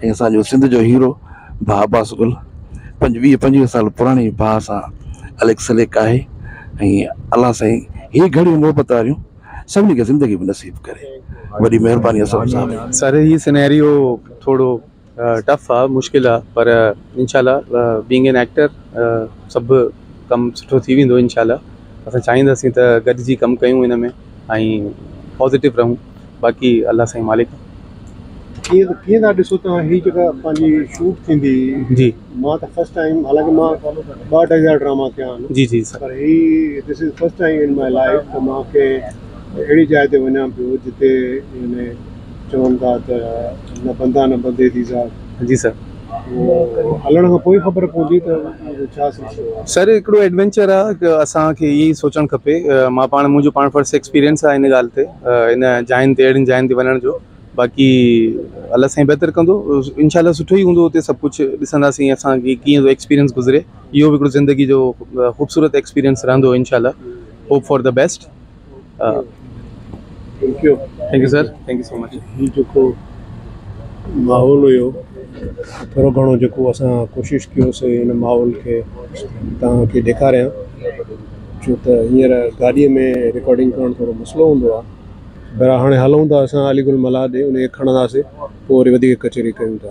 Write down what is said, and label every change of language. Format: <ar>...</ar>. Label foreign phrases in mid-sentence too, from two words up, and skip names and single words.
<sd>ऐं असांजो सिंध जो हीरो भाउ अब्बास गुल 20-25 साल पुराणी भाउ सां अलेक सलेक आहे। ऐं अलाह साईं हीअ घड़ियूं मोहबत वारियूं सभिनी खे ज़िंदगी में नसीब करे। वॾी महिरबानी असलम साहब। सर ही सिनेरियो थोड़ो टफ आहे, मुश्किल आहे, पर इंशाल्लाह</sd> <en>being an actor</en> <sd>सभु कमु सुठो थी वेंदो इंशाल्लाह। असां चाहींदासीं त गॾिजी कमु कयूं हिन में ऐं पॉज़िटिव रहूं। बाक़ी अल्लाह साईं मालिक। कीअं था ॾिसो तव्हां हीअ जेका पंहिंजी शूट थींदी? जी मां त</sd> <en>first time,</en> <sd>हालांकि मां 2-2 ड्रामा कया आहिनि। जी जी सर। पर ही</sd> <en>this is first time in my life</en> <sd>त मूंखे अहिड़ी जाइ ते वञा पियो जिते चवनि था त न बंदा न बंदे थी सा। जी सर। हलण खां पोइ ख़बर पवंदी त छा सर हिकिड़ो एडवेंचर आहे की असांखे इहा ई सोचणु खपे। मुंहिंजो पाण</sd> <en>first experience</en> <sd>आहे हिन ॻाल्हि ते, हिन जाइनि ते, अहिड़ियुनि जाइनि ते वञण जो। बाक़ी अलाह साईं बहितर कंदो, इंशाल्लाह सुठो ई हूंदो। हुते सभु कुझु ॾिसंदासीं असांखे कीअं जो एक्सपीरियंस गुज़रे। इहो बि हिकिड़ो ज़िंदगी जो ख़ूबसूरत एक्सपीरियंस रहंदो इंशाल्लाह।</sd> <en>Hope for the best. Thank you sir, Thank you so much.</en> <sd>हीउ जेको माहौल हुयो थोरो घणो जेको असां कोशिशि कयोसीं हिन माहौल खे तव्हांखे ॾेखारियां, छो त हींअर गाॾीअ में रिकॉर्डिंग करणु थोरो मसइलो हूंदो आहे। पर हाणे हलूं था असां अलीगुल मला ॾे, उनखे खणंदासीं, पोइ वरी वधीक कचहरी कयूं था।</sd>